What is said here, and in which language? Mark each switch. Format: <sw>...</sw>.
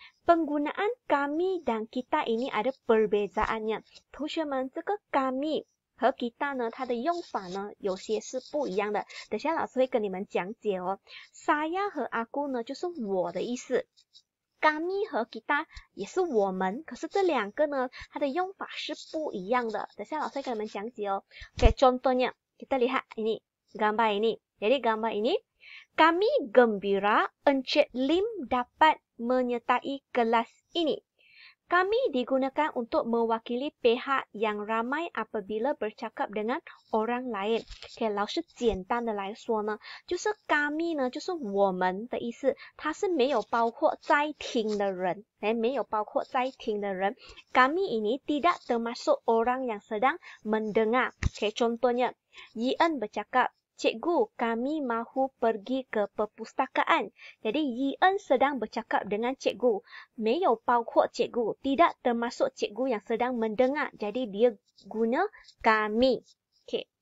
<ms>Penggunaan kami dan kita ini ada perbezaannya.</ms> <zh>同学们，这个 kami 和 kita 呢，它的用法呢，有些是不一样的。等下老师会跟你们讲解哦。saya 和 aku 呢，就是我的意思。 kami 和 kita 也是我们，可是这两个呢，它的用法是不一样的。等下老师会跟你们讲解哦。</zh> <ms>Oke, contohnya kita lihat ini gambar ini. Jadi gambar ini, kami gembira Encik Lim dapat menyertai kelas ini. Kami digunakan untuk mewakili pihak yang ramai apabila bercakap dengan orang lain.</ms> <zh>Okay, 老师简单的来说呢，就是 kami 呢，就是我们的意思，它是没有包括在听的人，没有包括在听的人。</zh> <ms>Kami ini tidak termasuk orang yang sedang mendengar. Okay, contohnya, Yian bercakap, Cikgu, kami mahu pergi ke perpustakaan. Jadi, Yian sedang bercakap dengan cikgu.</ms> <zh>没有包括</zh> <ms>cikgu. Tidak termasuk cikgu yang sedang mendengar. Jadi, dia guna kami. Okay.</ms>